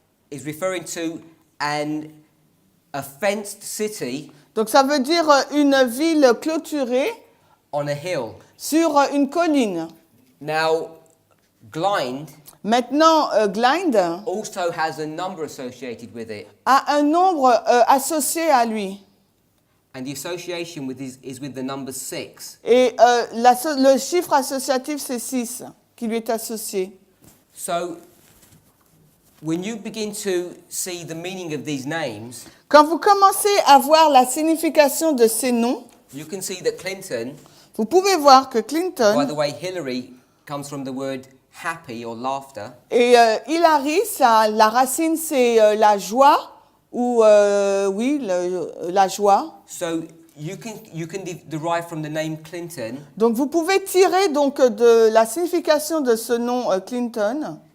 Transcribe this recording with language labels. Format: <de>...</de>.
<en>is referring to a fenced city</en> <fr>donc ça veut dire une ville clôturée</fr> <en>on a hill.</en> <fr>sur une colline.</fr> <en>Now, Glind</en> <fr>Maintenant, glinde</fr> <en>also has a number associated with it,</en> <fr>a un nombre associé à lui.</fr> <en>and the association is with the number 6.</en> <fr>Et le chiffre associatif, c'est 6 qui lui est associé.</fr> <en>So when you begin to see the meaning of these names,</en> <fr>Quand vous commencez à voir la signification de ces noms,</fr> <en>you can see that Clinton,</en> <fr>vous pouvez voir que</fr> <en>by Clinton the way, Hillary comes from the word happy or laughter.</en> <fr>et Hillary, la racine, c'est la joie, ou oui, la joie.</fr> <en>So you can derive from the name Clinton.</en> <fr>Donc vous pouvez tirer donc de la signification de ce nom Clinton,</fr>